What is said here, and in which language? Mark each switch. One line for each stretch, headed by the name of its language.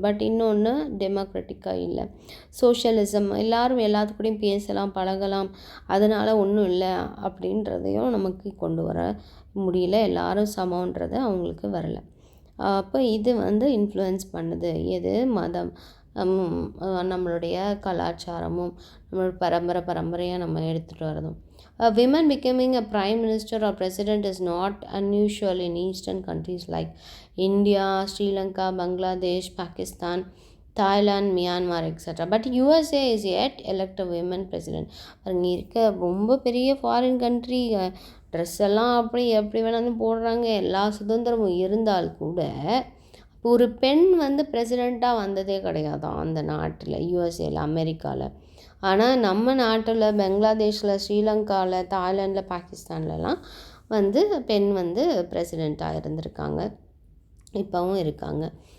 Tamil: But இன்னொன்று டெமோக்ராட்டிக்காக இல்லை. Socialism, எல்லோரும் எல்லாத்துக்கூடையும் பேசலாம், பழகலாம், அதனால் ஒன்றும் இல்லை அப்படின்றதையும் நமக்கு கொண்டு வர முடியல. எல்லோரும் சமன்றது அவங்களுக்கு வரலை. அப்போ இது வந்து இன்ஃப்ளூயன்ஸ் பண்ணுது எது, மதம், நம்மளுடைய கலாச்சாரமும் நம்மளோட பரம்பரையாக நம்ம எடுத்துகிட்டு வரதும்.
English: Women becoming a prime minister or president is not unusual in eastern countries like India, Sri Lanka, Bangladesh, Pakistan, Thailand, Myanmar, etc. But USA is yet elect a women president.
Tamil: அங்கே இருக்க ரொம்ப பெரிய ஃபாரின் கண்ட்ரி, ட்ரெஸ் எல்லாம் அப்படி எப்படி வேணாலும் போடுறாங்க, எல்லா சுதந்திரமும் இருந்தால் கூட ஒரு பெண் வந்து பிரசிடெண்ட்டாக வந்ததே கிடையாதான் அந்த நாட்டில், யூஎஸ்ஏல, அமெரிக்காவில். ஆனால் நம்ம நாட்டில் பங்களாதேஷில், ஸ்ரீலங்காவில், தாய்லாண்டில், பாகிஸ்தான்லலாம் வந்து பெண் வந்து பிரசிடெண்ட்டாக இருந்திருக்காங்க, இப்போவும் இருக்காங்க.